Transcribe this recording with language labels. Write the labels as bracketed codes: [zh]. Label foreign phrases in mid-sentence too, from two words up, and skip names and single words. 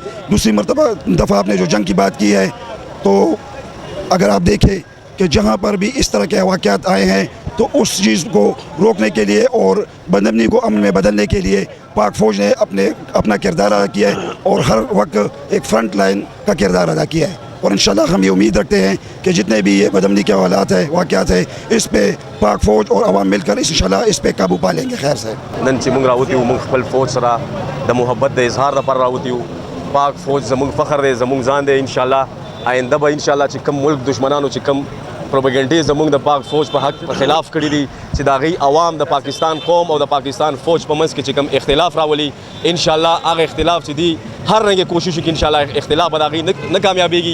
[ur] دوسری دفعہ آپ نے جو جنگ کی بات کی ہے، تو اگر آپ دیکھیں کہ جہاں پر بھی اس طرح کے واقعات آئے ہیں تو اس چیز کو روکنے کے لیے اور بدامنی کو امن میں بدلنے کے لیے پاک فوج نے اپنا کردار ادا کیا ہے اور ہر وقت ایک [en] front line [ur] کا کردار ادا کیا ہے، اور انشاءاللہ ہم یہ امید رکھتے ہیں کہ جتنے بھی یہ بدامنی کے حالات ہیں واقعات ہیں اس پہ پاک فوج اور عوام مل کر انشاءاللہ اس پہ قابو پا لیں گے۔ خیر سے [ps] نن چې موږ راوتی وو موږ خپل فوج سره د محبت د اظهار لپاره راوتی وو. پاک فوج زموږ فخر دی، زموږ ځان دی. انشاءالله آینده به انشاءالله چې کم ملک دشمنانو چې کم پروپیګنډې زموږ د پاک فوج په حق په خلاف کړي دي، چې د هغوی عوام د پاکستان قوم او د پاکستان فوج په منځ کې چې کم اختلاف راولي، انشاءالله هغه اختلاف چې دی هر رنګه کوشش وکړي انشاءالله اختلاف به د هغوی نه کامیابېږي.